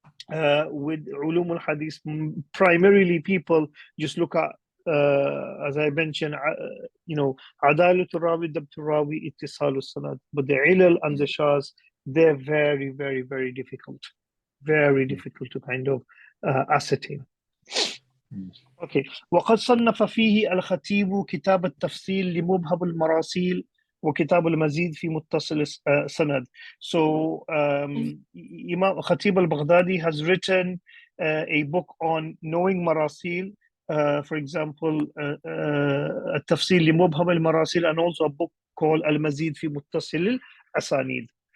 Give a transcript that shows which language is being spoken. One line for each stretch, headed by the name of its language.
English: With Ulum al-Hadith, primarily people just look at, as I mentioned, Adalat al-Rawi, Dabt al-Rawi, Ittisal al-Sanad. But the Ilal and the Shaz, they're very, very, very difficult. Very difficult to kind of ascertain. Okay.
Arabic: وقد صنف فيه الخطيب كتاب التفصيل لمبهم المراسيل وكتاب المزيد في متصل سند.
English: So Imam Khatib al-Baghdadi has written a book on knowing marasil, for example, التفصيل لمبهم المراسيل, and also a book called al-Mazid fi muttasil al-Asanid.